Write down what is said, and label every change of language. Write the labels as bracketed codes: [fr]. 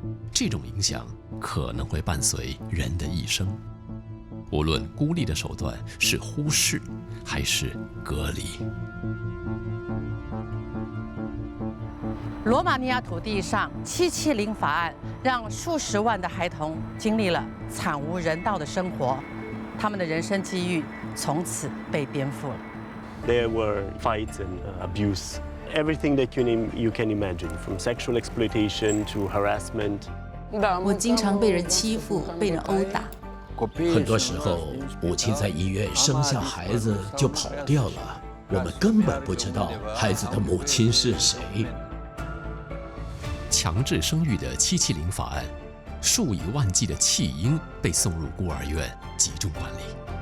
[zh] 这种影响可能会伴随人的一生，无论孤立的手段是忽视还是隔离。罗马尼亚土地上770法案让数十万的孩童经历了惨无人道的生活，他们的人生机遇从此被颠覆了。 [en] There were fights and abuse, everything that you can imagine, from sexual exploitation to harassment. [zh] 我经常被人欺负，被人殴打。很多时候，母亲在医院生下孩子就跑掉了，我们根本不知道孩子的母亲是谁。强制生育的770法案，数以万计的弃婴被送入孤儿院集中管理。